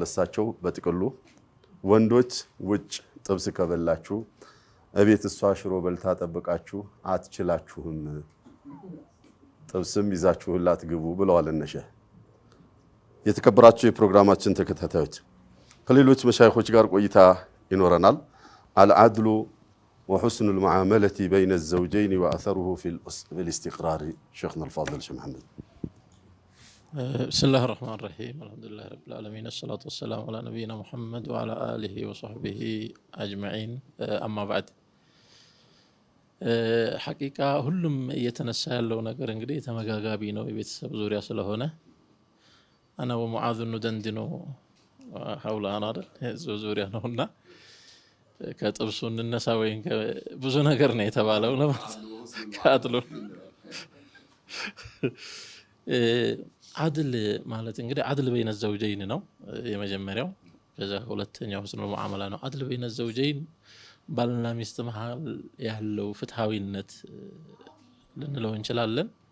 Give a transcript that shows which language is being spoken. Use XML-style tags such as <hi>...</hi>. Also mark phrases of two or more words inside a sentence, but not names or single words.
<am>እሳቸው በጥቅሉ ወንዶች ውጭ ጥብስ ከበላችሁ እቤት እሷ ሽሮ በልታ ጠብቃችሁ አትችላችሁም፣ ጥብስም ይዛችሁላት ግቡ ብለዋል እነሸ። የተከበራችሁ የፕሮግራማችን ተከታታዮች ከሌሎች መሻይኾች ጋር ቆይታ ይኖረናል። አልዓድሉ</am> <ar>وحسن المعاملة بين الزوجين وأثره في الاستقرار شيخنا الفاضل شيخ محمد. بسم الله الرحمن الرحيم الحمد لله رب العالمين الصلاة والسلام على نبينا محمد وعلى آله وصحبه أجمعين أما بعد حقيقة</ar> <am>ሁሉም እየተነሳ ያለው ነገር እንግዲህ ተመጋጋቢ ነው የቤተሰብ ዙሪያ ስለሆነ</am> <ar>أنا ومعاذ ندندن حول أنا</ar> <am>ዙሪያ ነውና ከጥብሱ እንነሳ ወይን ብዙ ነገር ነው የተባለው ነው ካጥሉ አድል ማለት እንግዲህ</am> <ar>عدل بين الزوجين</ar> <am>ነው የመጀመሪያው። ከዛ ሁለተኛው</am> <ar>حسن المعاملة</ar> <am>ነው።</am> <ar>عدل بين الزوجين</ar> <am>ባልና ሚስት መሃል ያለው ፍትሃዊነት ልንለው እንችላለን።</am>